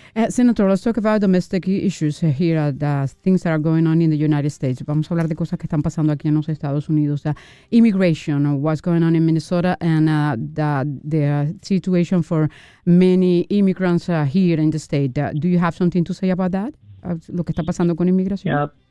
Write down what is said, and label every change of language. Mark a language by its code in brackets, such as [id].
[en] Senator, let's talk about domestic issues here, the things that are going on in the United States. [es] Vamos a hablar de cosas que están pasando aquí en los Estados Unidos. [en] Immigration, what's going on in Minnesota, and the situation for many immigrants here in the state. Do you have something to say about that? [es] Lo que está pasando con inmigración.